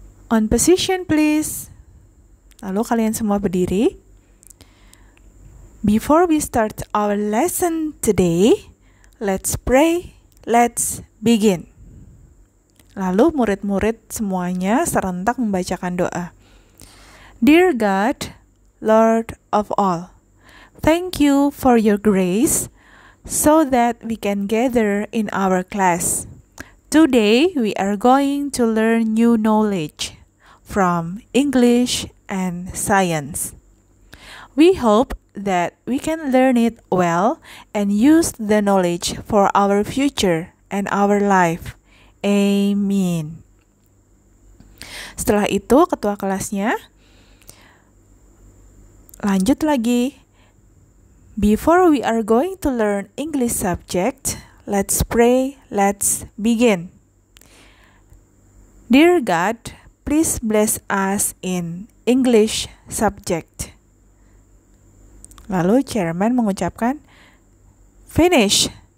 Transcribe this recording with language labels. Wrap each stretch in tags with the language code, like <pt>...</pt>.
<en>On position please.</en> <id>Lalu kalian semua berdiri.</id> <en>Before we start our lesson today, let's pray, let's begin.</en> <id>Lalu murid-murid semuanya serentak membacakan doa.</id> <en>Dear God, Lord of all, thank you for your grace so that we can gather in our class. Today we are going to learn new knowledge from English and science. We hope that we can learn it well and use the knowledge for our future and our life. Amen.</en> <id>Setelah itu ketua kelasnya lanjut lagi.</id> <en>Before we are going to learn English subject, let's pray, let's begin. Dear God, please bless us in English subject.</en> <id>Lalu chairman mengucapkan, finish.</id>